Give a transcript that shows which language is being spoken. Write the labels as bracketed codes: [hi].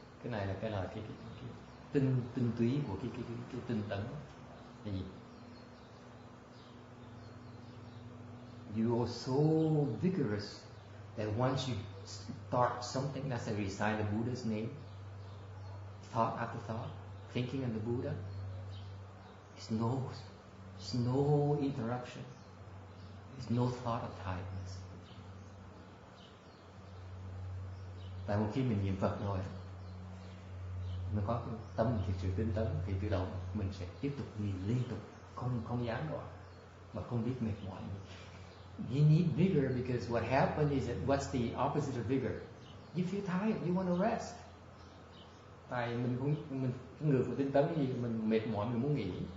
[vi] Cái này là cái tinh túy của cái tinh tấn. Là gì? [en] You are so vigorous that once you start something, that's a recite the Buddha's name, thought after thought, thinking of the Buddha, there's no interruption. There's no thought of tiredness. [vi] Tại một khi mình niệm Phật rồi, mình có tâm thiệt sự tinh tấn, thì tự động mình sẽ tiếp tục liên tục, không gián đoạn, mà không biết mệt mỏi. [en] You need vigor because what happens is that what's the opposite of vigor? You feel tired, you want to rest. [vi] Tại mình người của tinh tấn gì, mình mệt mỏi, mình muốn nghỉ.